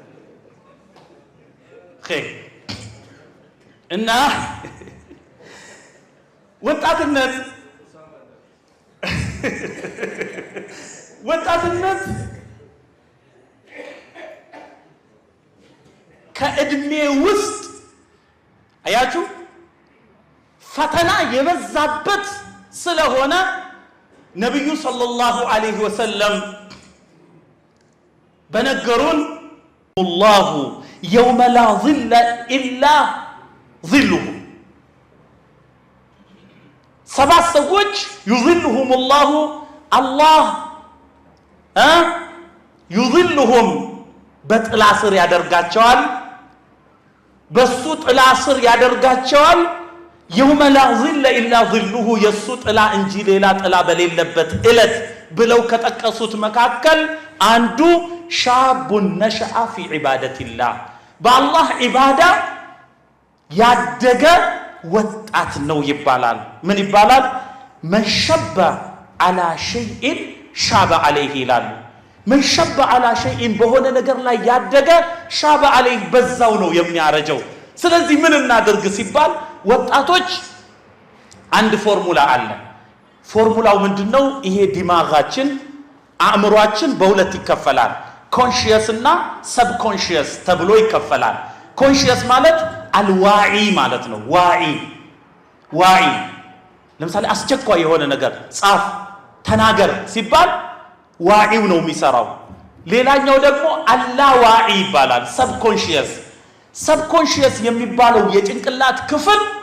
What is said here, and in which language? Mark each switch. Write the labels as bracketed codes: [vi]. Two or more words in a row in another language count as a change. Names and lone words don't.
[am] ኸይር እና ወጣትነት ከእድሜ ውስጥ አያችሁ ፈተና የበዛበት ስለሆነ ነብዩ [ar] صلى الله عليه وسلم [am] በነገሩን [ar] الله يوم لا ظل إلا ظله [am] ሰባት ሰዎች [ar] يظلهم الله الله يظلهم [am] በጥላ ስር ያደርጋቸዋል በሱ ጥላ ስር ያደርጋቸዋል [ar] يوم لا ظل إلا ظله [am] የሱ ጥላ እንጂ ሌላ ጥላ በሌለበት እለት ብለው ከተቀሱት መካከል አንዱ [ar] شاب نشأ في عبادة الله بالله عبادة [am] ያደገ ወጣት ነው ይባላል ምን ይባላል [ar] من شب على شيء شاب عليه ይላሉ من شب على [am] شيء በሆነ ነገር ላይ ያደገ [ar] شاب عليه [am] በዛው ነው የሚያረጀው ስለዚህ ምን እናድርግ ሲባል ወጣቶች አንድ ፎርሙላ አለ ፎርሙላው ምንድነው ይሄ ዲማጋችን አእምሮአችን በሁለት ይከፈላል ኮንሺየስ እና ሰብኮንሺየስ ተብሎ ይከፈላል ኮንሺየስ ማለት አልዋዒ ማለት ነው ዋዒ ለምሳሌ አስቸኳይ የሆነ ነገር ጻፍ ተናገር ሲባል ዋዒው ነው የሚሰራው ሌላኛው ደግሞ አላዋዒ ይባላል ሰብኮንሺየስ የሚባለው የጭንቅላት ክፍል